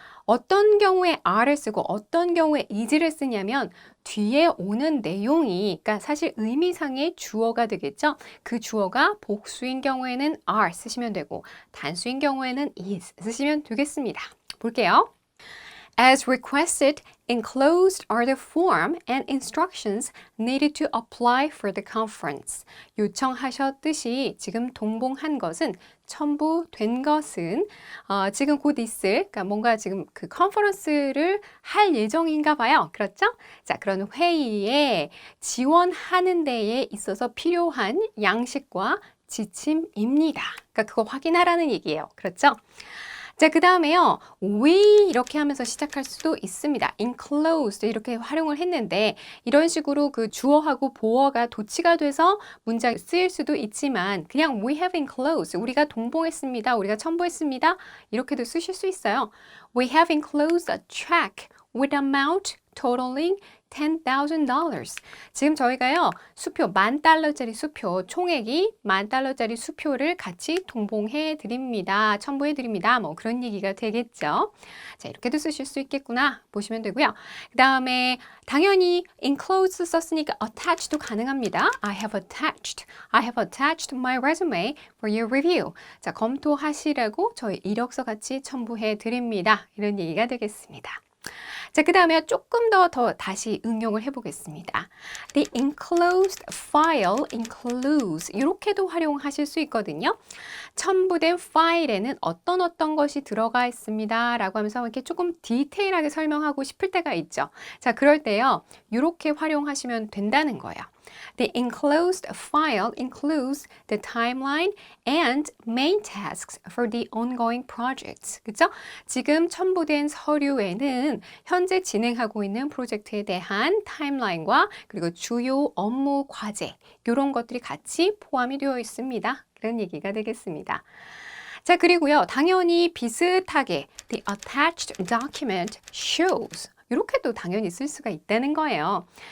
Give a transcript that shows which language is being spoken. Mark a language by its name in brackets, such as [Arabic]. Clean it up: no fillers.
[Korean] 어떤 경우에 are를 쓰고 어떤 경우에 is를 쓰냐면 뒤에 오는 내용이 그러니까 사실 의미상의 주어가 되겠죠. 그 주어가 복수인 경우에는 are 쓰시면 되고 단수인 경우에는 is 쓰시면 되겠습니다. 볼게요. [English] As requested, enclosed are the form and instructions needed to apply for the conference. [Korean] 요청하셨듯이 지금 동봉한 것은 첨부된 것은 지금 곧 있을 그러니까 뭔가 지금 그 컨퍼런스를 할 예정인가 봐요. 그렇죠? 자, 그런 회의에 지원하는 데에 있어서 필요한 양식과 지침입니다. 그러니까 그거 확인하라는 얘기예요. 그렇죠? 자, 그 다음에요. we 이렇게 하면서 시작할 수도 있습니다. enclosed 이렇게 활용을 했는데 이런 식으로 그 주어하고 보어가 도치가 돼서 문장에 쓰일 수도 있지만 그냥 [English] we have enclosed [Korean] 우리가 동봉했습니다. 우리가 첨부했습니다. 이렇게도 쓰실 수 있어요. [English] We have enclosed a check with amount totaling $10,000. [Korean] 지금 저희가요, 수표, $10,000짜리 수표, 총액이 $10,000짜리 수표를 같이 동봉해 드립니다. 첨부해 드립니다. 뭐 그런 얘기가 되겠죠. 자, 이렇게도 쓰실 수 있겠구나. 보시면 되고요. 그 다음에 당연히 enclosed 썼으니까 attach도 가능합니다. [English] I have attached my resume for your review. [Korean] 자, 검토하시라고 저희 이력서 같이 첨부해 드립니다. 이런 얘기가 되겠습니다. 자, 그 다음에 조금 더 다시 응용을 해보겠습니다. [English] The enclosed file includes [Korean] 이렇게도 활용하실 수 있거든요. 첨부된 파일에는 어떤 것이 들어가 있습니다. 라고 하면서 이렇게 조금 디테일하게 설명하고 싶을 때가 있죠. 자, 그럴 때요. 이렇게 활용하시면 된다는 거예요. [English] The enclosed file includes the timeline and main tasks for the ongoing projects. [Korean] 그죠? 지금 첨부된 서류에는 현재 진행하고 있는 프로젝트에 대한 타임라인과 그리고 주요 업무 과제 이런 것들이 같이 포함이 되어 있습니다. 그런 얘기가 되겠습니다. 자, 그리고요. 당연히 비슷하게 [English] the attached document shows [Korean] 이렇게도 당연히 쓸 수가 있다는 거예요.